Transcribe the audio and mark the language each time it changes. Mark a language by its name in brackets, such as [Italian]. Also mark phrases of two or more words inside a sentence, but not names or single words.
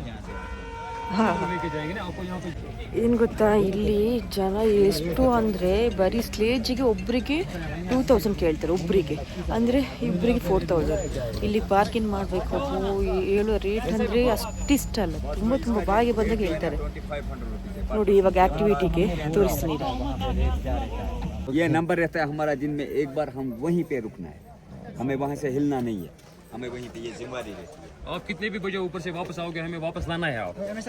[Kannada] ಏನು ಗೊತ್ತಾ, ಇಲ್ಲಿ ಜನ ಎಷ್ಟು ಅಂದರೆ ಬರೀ ಸ್ಲೇಜಿಗೆ ಒಬ್ಬರಿಗೆ 2000 ಕೇಳ್ತಾರೆ ಒಬ್ಬರಿಗೆ, ಅಂದರೆ ಇಬ್ಬರಿಗೆ 4000. ಇಲ್ಲಿ ಪಾರ್ಕಿಂಗ್ ಮಾಡಬೇಕು, ಹೇಳೋ ರೇಟ್ ಅಂದರೆ ಅಷ್ಟಿಷ್ಟಲ್ಲ, ತುಂಬ ಬಾಯಿಗೆ ಬಂದಾಗ ಹೇಳ್ತಾರೆ ನೋಡಿ. ಇವಾಗ ಆ್ಯಕ್ಟಿವಿಟಿಗೆ ತೋರಿಸ್ತೀನಿ. [Hindi] ये नंबर रहता है हमारा, दिन में एक बार हम वहीं पे रुकना है, हमें वहाँ से हिलना नहीं है, हमें वहीं पे ये जिम्मेदारी रहती है. आप कितने भी बजे ऊपर से वापस आओगे, हमें वापस लाना है. आप